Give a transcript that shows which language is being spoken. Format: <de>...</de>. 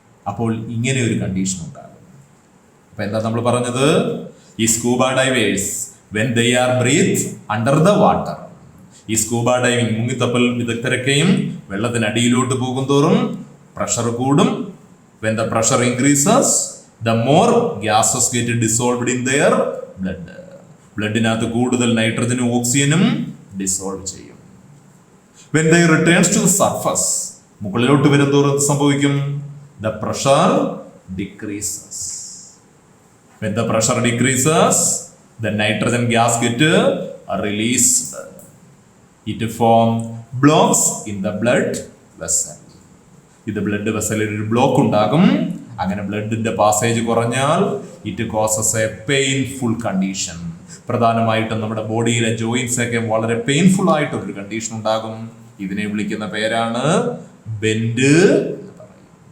<ml>അപ്പോൾ ഇങ്ങനെ ഒരു കണ്ടീഷൻ ഉണ്ടാകും. അപ്പൊ എന്താ നമ്മൾ പറഞ്ഞത്? ഈ scuba divers</ml> <en>when they are breathe under the water,</en> <ml>ഈ സ്കൂബ ഡൈവിംഗ് മുങ്ങിത്തപ്പൽ വിദഗ്ധരൊക്കെയും വെള്ളത്തിനടിയിലോട്ട് പോകും തോറും പ്രഷർ കൂടും.</ml> <en>When the pressure increases the more gases get dissolved in their blood.</en> <ml>ബ്ലഡിനകത്ത് കൂടുതൽ നൈട്രജനും ഓക്സിജനും ഡിസോൾവ് ചെയ്യും.</ml> <en>when they returns to the surface,</en> <ml>മുകളിലോട്ട് വരുന്തോറും എന്ത് സംഭവിക്കും?</ml> <en>the pressure decreases. when the pressure decreases, the nitrogen gas get released. it form blocks in the blood vessel.</en> <ml>ഇത് blood വെസലിൽ ഒരു block ഉണ്ടാകും. അങ്ങനെ ബ്ലഡിന്റെ പാസേജ് കുറഞ്ഞാൽ</ml> <en>It causes a painful condition.</en> <ml>പ്രധാനമായിട്ടും നമ്മുടെ ബോഡിയിലെ ജോയിൻസ് ഒക്കെ വളരെ പെയിൻഫുൾ ആയിട്ടൊരു കണ്ടീഷൻ ഉണ്ടാകും. ഇതിനെ വിളിക്കുന്ന പേരാണ് ബെൻഡ് എന്ന് പറയും.</ml>